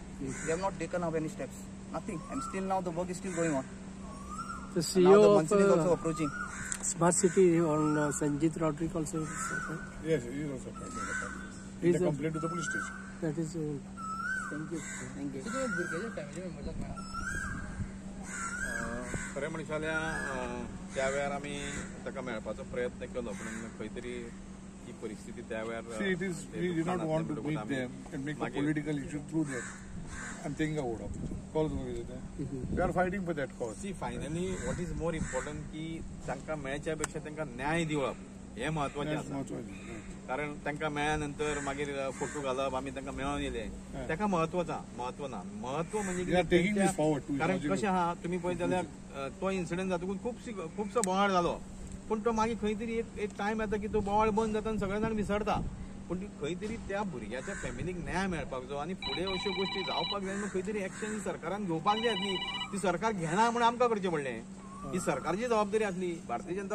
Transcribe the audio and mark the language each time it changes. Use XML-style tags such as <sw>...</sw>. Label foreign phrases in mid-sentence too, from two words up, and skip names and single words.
<en>They have not taken up any steps. Nothing. And still now the work is still going on. The And now the CEO monsoon is also of approaching. Smart City on Sanjit Rodrick also is, Yes, he is also made a party. He's They a- complaint to the police station. that is Thank you. Thank you.</en> <kok>खरें म्हणशें जाल्यार त्या वेळार आमी ताका मेळपाचो प्रयत्न केलो पूण खंय तरी ही परिस्थिती त्या वेळार</kok> <en>See, it is, we do not want to meet them and make a political issue through them and think out of it. Cause we are fighting for that cause. See finally what is more important</en> <kok>की तांकां मेळच्या पेक्षा तांकां न्याय दिवप हें म्हत्वाचें</kok> <en>That's</en> <kok>आसा महत्वाचे. कारण तांकां मेळ्ळ्या नंतर मागीर फोटो घालप आमी तांकां मेळोन येले ताका म्हत्व ना म्हत्व म्हणजे</kok> <en>They are taking this forward too,</en> <kok>कारण</kok> <en>logical.</en> <kok>कशें आहा तुमी पळयत जाल्यार तो इन्सिडंट जातकूच खुबसो बोवाळ जालो पूण तो मागीर खंय तरी एक टायम येता की तो बोवाळ बंद जाता आनी सगळे जाण विसरता पूण खंय तरी त्या भुरग्याच्या फॅमिलीक न्याय मेळपाक जाय आनी फुडें अश्यो गोश्टी जावपाक जाय खंय तरी एक्शन सरकारान घेवपाक जाय आसली ती सरकार घेना म्हण आमकां करचें पडलें ही सरकारची जबाबदारी आसली भारतीय जनता</kok>